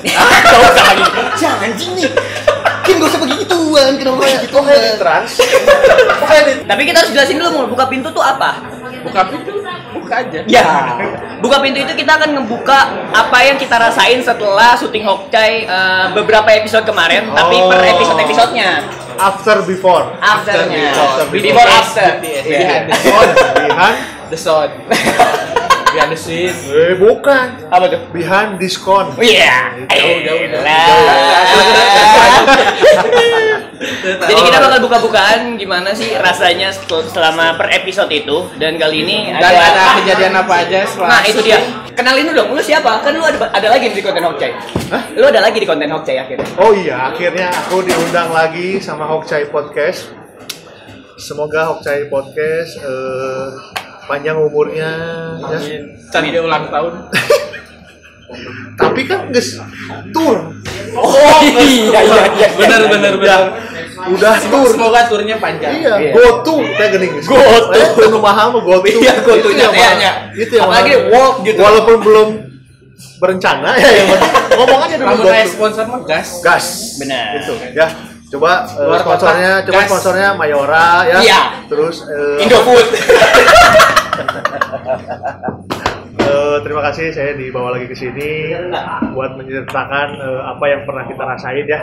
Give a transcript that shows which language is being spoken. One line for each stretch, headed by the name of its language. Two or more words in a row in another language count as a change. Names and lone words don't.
Indonesian: Gak usah lagi. Jangan anjing nih. Kan gak usah begituan. Kenapa gitu? Di trans. Tapi kita harus jelasin dulu, buka pintu tuh apa? Buka pintu, buka aja. Ya, buka pintu itu kita akan ngebuka apa yang kita rasain setelah syuting Hokcai beberapa episode kemarin, tapi per episode-episodenya.
English: After before.
Indonesian: Afternya.
English: Before, After. Behind the Behind the sound. Behind the scene.
Indonesian: bukan. Apa tuh?
English: Behind diskon.
Indonesian: Oh iya. Jauh. Jadi kita bakal buka-bukaan gimana sih rasanya selama per episode itu, dan kali ini Dan ada kejadian apa aja setelah Nah itu dia. Kenalin dulu dong, lu siapa? Kan lu ada lagi di konten Hokcai. Hah? Lu ada lagi di konten Hokcai akhirnya. Oh iya, akhirnya aku diundang lagi sama Hokcai Podcast. Semoga Hokcai Podcast panjang umurnya ya. Cari dia ulang tahun.
Sundanese: Tapi kan geus tour.
Indonesian: Oh iya. Benar. Udah tour. Semoga turnya panjang. Iya,
Sundanese: go to teh geuning. Go to. Nu mahal mah go to. Iya, go to nya tehnya.
Indonesian: Itu yang Apalagi mahal. walk gitu. Walaupun belum berencana ya yang penting ngomong aja dulu Namun go kayak to.
Sundanese: sponsor mah gas.
Indonesian: Gas. Benar. Itu ya. Coba Luar sponsornya, kota, coba gas. sponsornya Mayora ya. Iya. Terus Indofood. terima kasih saya dibawa lagi ke sini buat menceritakan apa yang pernah kita rasain ya.